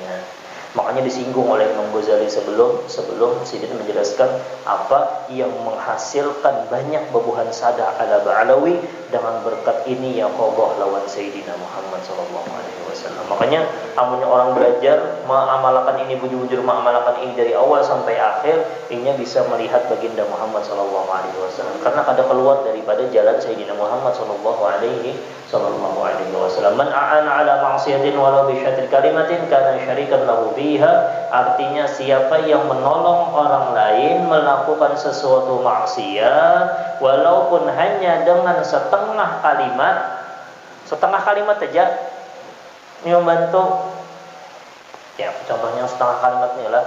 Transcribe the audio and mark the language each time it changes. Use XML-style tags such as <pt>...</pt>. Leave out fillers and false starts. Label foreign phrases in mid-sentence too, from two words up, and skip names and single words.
<bjn>Makanya disinggung oleh Imam Ghazali sebelum Sidin menjelaskan apa yang menghasilkan banyak bebuhan sada ala ba'alawi dengan berkat ini ya Allah lawan Sayyidina Muhammad SAW. Makanya amunnya orang belajar mengamalkan ini bujur-bujur mengamalkan ini dari awal sampai akhir, inya bisa melihat baginda Muhammad SAW. Karena kada keluar daripada jalan Sayyidina Muhammad SAW.</bjn> <ar>من أعان على معصية ولو بشطر كلمة كان شريكا له فيها.</ar> <bjn>Artinya siapa yang menolong orang lain melakukan sesuatu maksiat walaupun hanya dengan setengah kalimat saja, ini membantu. Ya, contohnya setengah kalimat ini lah.</bjn>